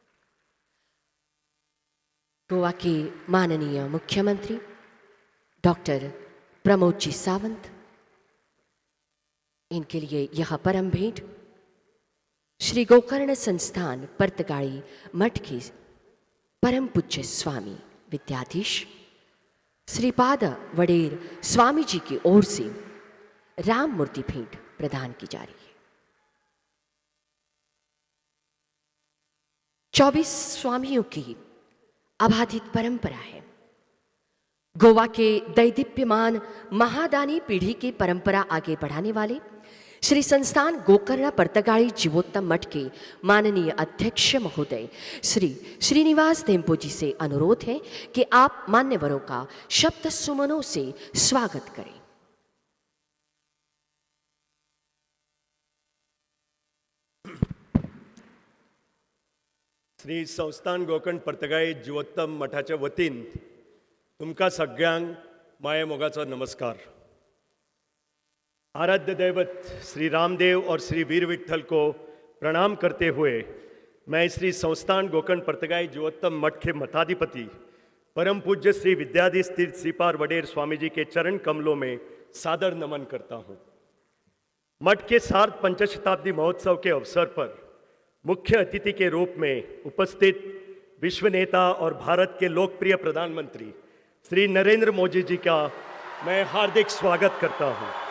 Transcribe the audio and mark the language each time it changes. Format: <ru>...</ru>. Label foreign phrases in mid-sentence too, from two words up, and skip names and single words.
<hi>गोवा के माननीय मुख्यमंत्री डॉक्टर प्रमोद जी सावंत, इनके लिए यह परम भेंट श्री गोकर्ण संस्थान परतगाड़ी मठ के परम पूज्य स्वामी विद्याधीश श्रीपाद वडेर स्वामी जी की ओर से राम मूर्ति भेंट प्रदान की जा रही है। 24 स्वामियों की अबाधित परंपरा है। गोवा के दैदीप्यमान महादानी पीढ़ी की परंपरा आगे बढ़ाने वाले श्री संस्थान गोकर्ण परतगाड़ी जीवोत्तम मठ के माननीय अध्यक्ष महोदय श्री श्रीनिवास धेम्पो जी से अनुरोध है कि आप मान्यवरों का शब्द सुमनों से स्वागत करें।</hi> <kok>श्री संस्थान गोकर्ण परतगाळी जीवोत्तम मठाच्या वतीन तुमका सगळ्यांक माये मोगाचो नमस्कार।</kok> <hi>आराध्य दैवत श्री रामदेव और श्री वीर विठल को प्रणाम करते हुए मैं श्री संस्थान गोकर्ण परतगाळी जीवोत्तम मठ के मठाधिपति परम पूज्य श्री विद्याधीश तीर्थ श्रीपाद वडेर स्वामी जी के चरण कमलों में सादर नमन करता हूँ। मठ के सार्ध पंचशताब्दी महोत्सव के अवसर पर मुख्य अतिथि के रूप में उपस्थित विश्व नेता और भारत के लोकप्रिय प्रधानमंत्री श्री नरेंद्र मोदी जी का मैं हार्दिक स्वागत करता हूं।</hi>